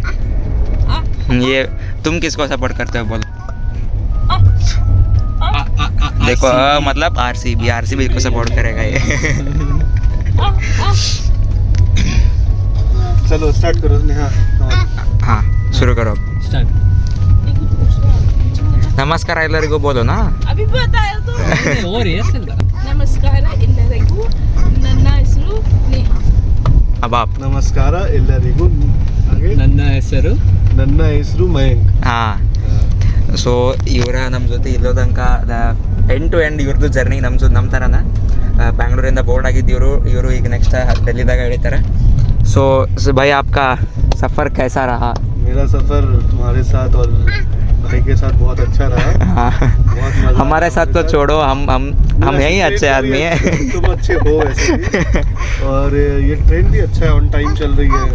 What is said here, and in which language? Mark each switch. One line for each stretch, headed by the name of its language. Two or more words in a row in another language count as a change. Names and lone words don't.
Hindi: ये तुम किसको सपोर्ट करते हो बोलो? देखो मतलब RCB को सपोर्ट करेगा ये. चलो स्टार्ट करो नेहा. हाँ शुरू करो. स्टार्ट.
Kannada: ನಮಸ್ಕಾರ ಎಲ್ಲರಿಗೂ
Hindi: बोलो ना. ಅಭಿ बताया तो. और यस
Kannada: ನಮಸ್ಕಾರ ಎಲ್ಲರಿಗೂ. ನನ್ನ ಹೆಸರು ನೇಹಾ.
Hindi: अब आप.
Kannada: ನಮಸ್ಕಾರ ಎಲ್ಲರಿಗೂ. ಹಾಗೆ ನನ್ನ ಹೆಸರು ಮಯಾಂಕ್. ಹಾಂ ಸೊ ಇವರ ನಮ್ಮ ಜೊತೆ ಇಲ್ಲೋ ತನಕ
English: end to end
Kannada: ಇವ್ರದ್ದು ಜರ್ನಿ ನಮ್ಮ ಥರನ. ಬ್ಯಾಂಗ್ಳೂರಿಂದ ಬೋರ್ಡ್ ಆಗಿದ್ದು ಇವರು ಈಗ ನೆಕ್ಸ್ಟ್ ಡೆಲ್ಲಿದಾಗ ಇಳಿತಾರೆ.
Hindi: ಸೊ भाई आपका सफ़र कैसा रहा? मेरा सफर तुम्हारे साथ और भाई के साथ बहुत अच्छा रहा. हाँ बहुत मजा. हमारे साथ तो छोड़ो, हम यही अच्छे आदमी हैं. तुम अच्छे हो वैसे भी. और ये ट्रेन भी अच्छा है, ऑन टाइम चल रही है.